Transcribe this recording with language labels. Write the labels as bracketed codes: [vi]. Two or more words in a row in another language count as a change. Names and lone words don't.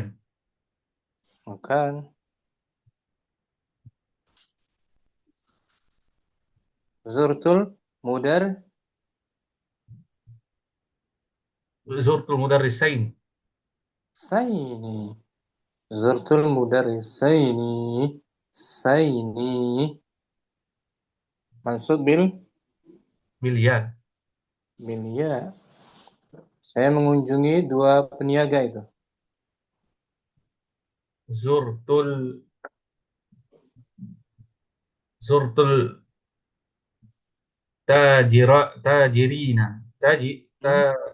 [ar] bukan. زرت المدر زرت المدرسين. سين. زرت المدرسين. Saini. Mansub بالياء. بالياء. [ms] Saya mengunjungi dua peniaga itu. [ar] زرت التاجرين. Hmm?